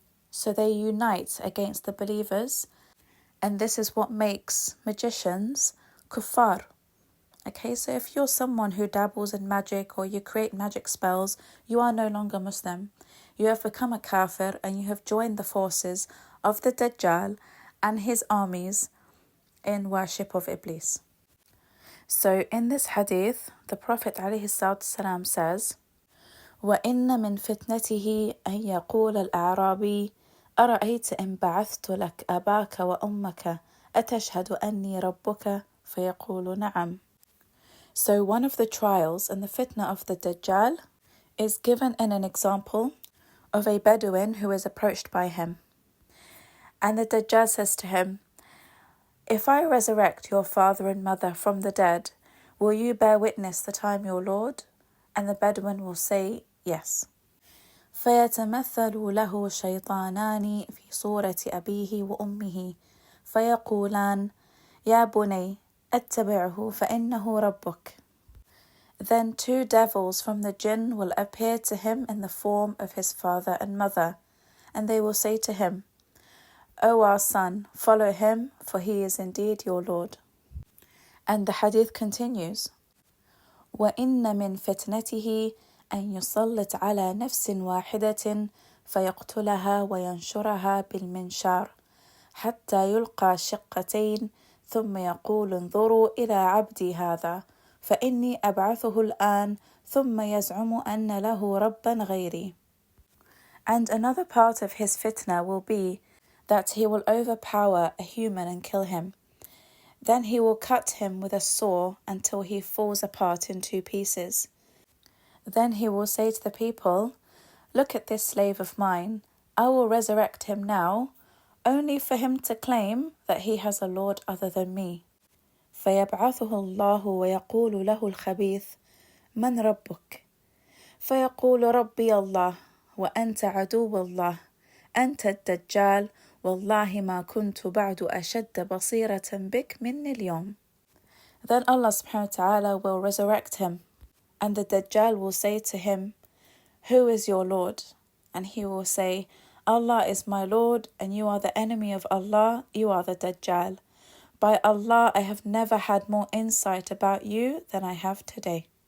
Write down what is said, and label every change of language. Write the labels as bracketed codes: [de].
[en] So they unite against the believers, and this is what makes magicians kuffar. Okay, so if you're someone who dabbles in magic or you create magic spells, you are no longer Muslim. You have become a kafir, and you have joined the forces of the Dajjal and his armies in worship of Iblis. So in this hadith, the Prophet ﷺ says, [ar] وَإِنَّ مِنْ فِتْنَتِهِ أَنْ يَقُولَ الْأَعْرَابِي أَرَأَيْتَ إِنْ بَعَثْتُ لَكَ أَبَاكَ وَأُمَّكَ أَتَشْهَدُ أَنِّي رَبُّكَ فَيَقُولُ نَعَمْ. [en] So one of the trials and the fitna of the Dajjal is given in an example of a Bedouin who is approached by him. And the Dajjal says to him, if I resurrect your father and mother from the dead, will you bear witness that I am your Lord? And the Bedouin will say, yes. [ar] فيتمثل له شيطانان في صورة أبيه وأمه فيقولان يا بني اتبعه فإنه ربك. [en] Then 2 devils from the jinn will appear to him in the form of his father and mother, and they will say to him, O our son, follow him, for he is indeed your Lord. And the hadith continues, [ar] وَإِنَّ مِنْ فِتْنَتِهِ أَنْ يُسَلِّطْ عَلَى نَفْسٍ وَاحِدَةٍ فَيَقْتُلَهَا وَيَنْشُرَهَا بِالْمِنْشَارِ حَتَّى يُلْقَى شِقَّتَيْن ثُمَّ يَقُولُ انظُرُوا إِلَى عَبْدِي هَذَا فإني أبعثه الآن ثم يزعم أن له ربا غيري. [en] And another part of his fitna will be that he will overpower a human and kill him. Then he will cut him with a saw until he falls apart in 2 pieces. Then he will say to the people, "Look at this slave of mine. I will resurrect him now, only for him to claim that he has a Lord other than me." [ar] فيبعثه الله ويقول له الخبيث من ربك؟ فيقول ربي الله وأنت عدو الله أنت الدجال والله ما كنت بعد أشد بصيرة بك مني اليوم. [en] Then Allah subhanahu wa ta'ala will resurrect him, and the Dajjal will say to him, "Who is your Lord?" And he will say, "Allah is my Lord, and you are the enemy of Allah, you are the Dajjal. By Allah, I have never had more insight about you than I have today."